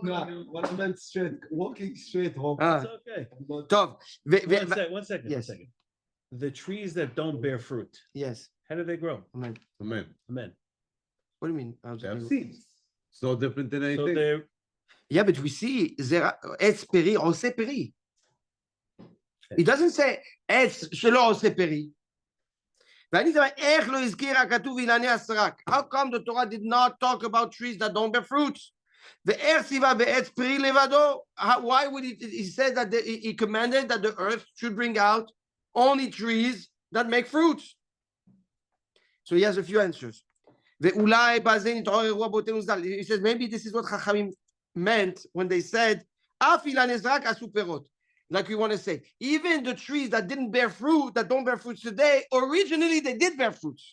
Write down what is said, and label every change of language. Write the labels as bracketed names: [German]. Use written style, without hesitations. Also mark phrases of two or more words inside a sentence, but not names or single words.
[English] No, when I meant walking straight home. Ah, it's okay. I'm not- Tov. One second. Yes. The trees that don't bear fruit, Yes. how do they grow? Amen. Amen. Amen. What do you mean? They have seeds. It's no different than So anything. they're Yeah, but we see [Hebrew] Etz peri, oseh peri. [English] It doesn't say [Hebrew] Etz shelo oseh peri. ואני אומר, איך לא הזכיר הכתוב אילני הסרק? [English] How come the Torah did not talk about trees that don't bear fruits? Why would he said that he commanded that the earth should bring out only trees that make fruits? So he has a few answers. He says maybe this is what Chachamim meant when they said, like we want to say, even the trees that didn't bear fruit, that don't bear fruits today, originally they did bear fruits.